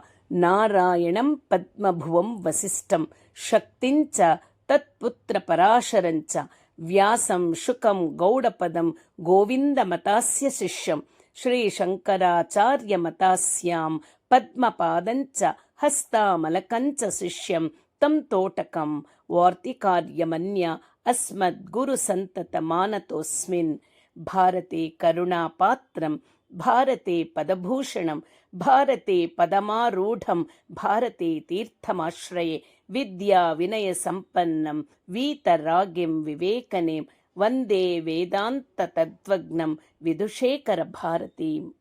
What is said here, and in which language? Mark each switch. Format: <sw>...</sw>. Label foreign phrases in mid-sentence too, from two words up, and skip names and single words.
<sa>ನಾರಾಯಣಂ ಪದ್ಮಭುವಂ ವಸಿಷ್ಠಂ ಶಕ್ತಿಂಚ ತತ್ಪುತ್ರ ಪರಾಶರಂಚ ವ್ಯಾಸಂ ಶುಕಂ ಗೌಡಪದಂ ಗೋವಿಂದ ಮತಾಸ್ಯ ಶಿಷ್ಯಂ ಶ್ರೀ ಶಂಕರಾಚಾರ್ಯ ಮತಾಸ್ಯಾಂ ಪದ್ಮಪಾದಂಚ ಹಸ್ತಾಮಲಕಂಚ ಶಿಷ್ಯಂ ತಂ ತೋಟಕಂ ವಾರ್ತಿಕಾರ್ಯಮನ್ಯ ಅಸ್ಮದ್ಗುರು ಸಂತತ ಮಾನತೋಸ್ಮಿನ್. ಭಾರತೆ ಕರುಣಾಪಾತ್ರಂ ಭಾರತೆ ಪದಭೂಷಣಂ ಭಾರತೆ ಪದಮಾರೂಢಂ ಭಾರತೆ ತೀರ್ಥಮಾಶ್ರಯೇ ವಿದ್ಯಾ ವಿನಯ ಸಂಪನ್ನಂ ವೀತರಾಗಿಂ ವಿವೇಕನೇಂ ವಂದೇ ವೇದಾಂತ ತತ್ವಜ್ಞಂ ವಿಧುಶೇಖರ ಭಾರತೀಂ.</sa>